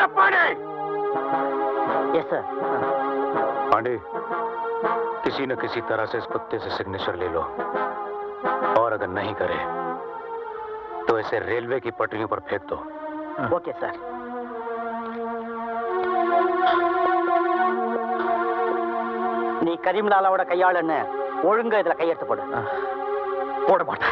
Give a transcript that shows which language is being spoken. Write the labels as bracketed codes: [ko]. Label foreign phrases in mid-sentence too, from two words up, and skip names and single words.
[hi] पांडे। [en] Yes sir. [hi] पांडे, किसी न किसी तरह से इस कुत्ते से सिग्नेचर ले लो, और अगर नहीं करे तो इसे रेलवे की पटरियों पर फेंक दो। [en] OK sir. [ta] நீ கரீம்லாலாவோட கையாளன்னு ஒழுங்கா இதுல கையெழுத்து போடு. போட மாட்டேன்.